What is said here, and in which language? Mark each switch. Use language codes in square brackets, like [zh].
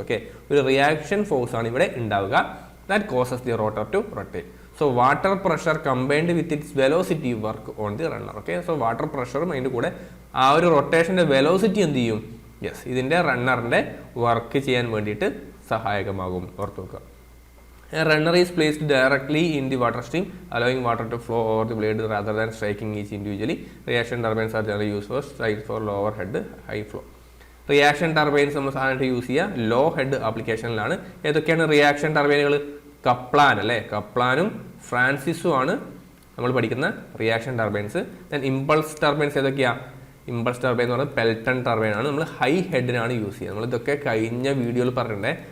[ml] Okay, ഒരു reaction force ആണ് ഇവിടെ ഉണ്ടാവുക. [en] That causes the rotor to rotate. So water pressure combined with its velocity work on the runner. [ml] Okay, so water പ്രഷറും അതിൻ്റെ കൂടെ ആ ഒരു റൊട്ടേഷൻ്റെ വെലോസിറ്റി എന്ത് ചെയ്യും, യെസ്, ഇതിൻ്റെ റണ്ണറിൻ്റെ വർക്ക് ചെയ്യാൻ വേണ്ടിയിട്ട് സഹായകമാകും, ഓർത്ത് വെക്കുക. [en] A runner is placed directly in the water stream, allowing water to flow over the blade rather than striking each individually. Reaction turbines are generally used for strikes for lower head high flow. [ml] Reaction turbines നമ്മൾ സാധാരണ use ചെയ്യുക law head ആപ്ലിക്കേഷനിലാണ്. ഏതൊക്കെയാണ് reaction ടർബൈനുകൾ? Kaplan അല്ലേ, കപ്ലാനും ഫ്രാൻസിസും ആണ് നമ്മൾ പഠിക്കുന്ന reaction turbines. Then impulse turbines ഏതൊക്കെയാണ്? Impulse turbine എന്ന് പറയുന്നത് പെൽട്ടൺ ടർബൈൻ ആണ്. നമ്മൾ ഹൈ ഹെഡിനാണ് യൂസ് ചെയ്യുക. നമ്മൾ ഇതൊക്കെ കഴിഞ്ഞ വീഡിയോയിൽ പറഞ്ഞിട്ടുണ്ടേ.